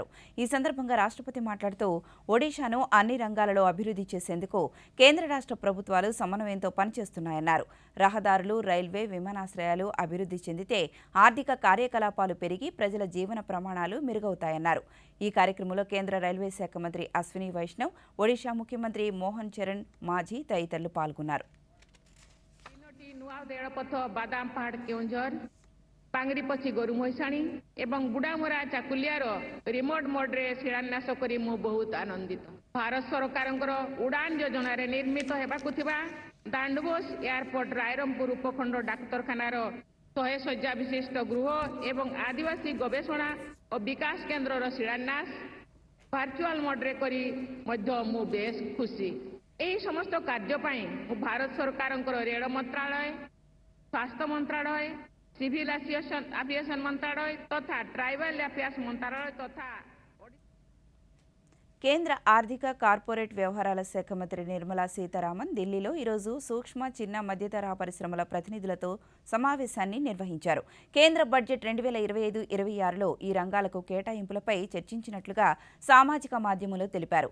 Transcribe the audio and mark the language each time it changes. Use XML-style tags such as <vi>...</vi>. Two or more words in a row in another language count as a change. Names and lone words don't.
<te>ఈ సందర్భంగా రాష్ట్రపతి మాట్లాడుతూ ఒడిషాను అన్ని రంగాలలో అభివృద్ధి చేసేందుకు కేంద్ర రాష్ట్ర ప్రభుత్వాలు సమన్వయంతో పనిచేస్తున్నాయన్నారు. రహదారులు, రైల్వే, విమానాశ్రయాలు అభివృద్ధి చెందితే ఆర్థిక కార్యకలాపాలు పెరిగి ప్రజల జీవన ప్రమాణాలు మెరుగవుతాయన్నారు. ఈ కార్యక్రమంలో కేంద్ర రైల్వే శాఖ మంత్రి అశ్విని వైష్ణవ్, ఒడిషా ముఖ్యమంత్రి మోహన్ చరణ్ మాఝీ తదితరులు పాల్గొన్నారు.</te> <or>ପାଙ୍ଗରିପଛି ଗୋରୁ ମହିଷାଣୀ ଏବଂ ବୁଢ଼ାମରା ଚାକୁଲିଆର</or> <en>remote mode</en> <or>ଶିଳାନ୍ୟାସ କରି ମୁଁ ବହୁତ ଆନନ୍ଦିତ। ଭାରତ ସରକାରଙ୍କର ଉଡ଼ାନ ଯୋଜନାରେ ନିର୍ମିତ ହେବାକୁ ଥିବା ଦାଣ୍ଡବୋସ ଏୟାରପୋର୍ଟ ରାଇରଙ୍ଗପୁର ଉପଖଣ୍ଡ ଡାକ୍ତରଖାନାର 100 ଶଯ୍ୟା ବିଶିଷ୍ଟ ଗୃହ ଏବଂ ଆଦିବାସୀ ଗବେଷଣା ଓ ବିକାଶ କେନ୍ଦ୍ରର ଶିଳାନ୍ୟାସ</or> <en>virtual mode</en> <or>କରି ମଧ୍ୟ ମୁଁ ବେଶ ଖୁସି। ଏହି ସମସ୍ତ କାର୍ଯ୍ୟ ପାଇଁ ମୁଁ ଭାରତ ସରକାରଙ୍କର ରେଳ ମନ୍ତ୍ରାଳୟ, ସ୍ୱାସ୍ଥ୍ୟ ମନ୍ତ୍ରାଳୟ,</or> <en>civil aviation</en> <or>ମନ୍ତ୍ରାଳୟ ତଥା</or> <en>tribal affairs</en> <or>ମନ୍ତ୍ରାଳୟ ତଥା</or> <te>కేంద్ర ఆర్థిక కార్పొరేట్ వ్యవహారాల శాఖ మంత్రి నిర్మలా సీతారామన్ ఢిల్లీలో ఈరోజు సూక్ష్మ చిన్న మధ్యతరహా పరిశ్రమల ప్రతినిధులతో సమావేశాన్ని నిర్వహించారు. కేంద్ర బడ్జెట్ 2025-26లో ఈ రంగాలకు కేటాయింపులపై చర్చించినట్లుగా సామాజిక మాధ్యమంలో తెలిపారు.</te>